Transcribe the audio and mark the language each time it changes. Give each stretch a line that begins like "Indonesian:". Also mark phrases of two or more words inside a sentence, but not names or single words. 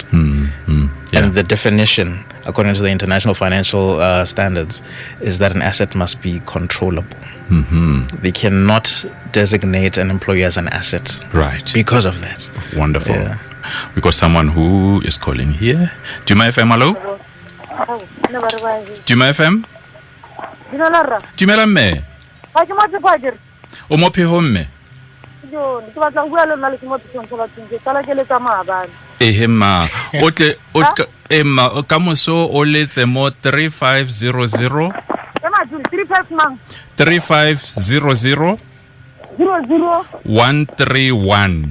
English: Yeah. And the definition, according to the international financial standards, is that an asset must be controllable. They cannot designate an employee as an asset. Right. Because of that. Wonderful. Yeah. We got someone who is calling here. DUMA FM, hello? DUMA FM?
Tswana: Dumela mme. O mo phehong mme? Ehema. Emma, ka moso o letse mo 3500 3500 131.